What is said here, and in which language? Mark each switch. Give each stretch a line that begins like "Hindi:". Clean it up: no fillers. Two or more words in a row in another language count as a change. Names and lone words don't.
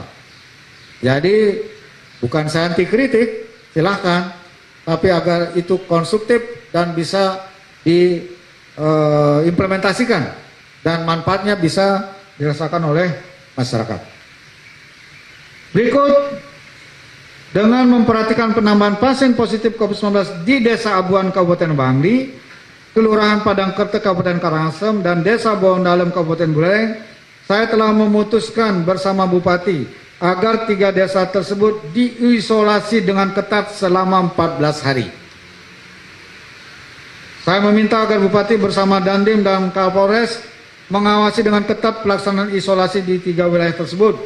Indonesian: Jadi bukan saya anti kritik, silahkan, tapi agar itu konstruktif dan bisa diimplementasikan dan manfaatnya bisa dirasakan oleh masyarakat. Berikut, dengan memperhatikan penambahan pasien positif COVID-19 di Desa Abuan Kabupaten Bangli, Kelurahan Padangkerta Kabupaten Karangasem, dan Desa Bawandalem Kabupaten Buleleng, saya telah memutuskan bersama Bupati agar 3 desa tersebut diisolasi dengan ketat selama 14 hari. Saya meminta agar Bupati bersama Dandim dan Kapolres mengawasi dengan ketat pelaksanaan isolasi di 3 wilayah tersebut.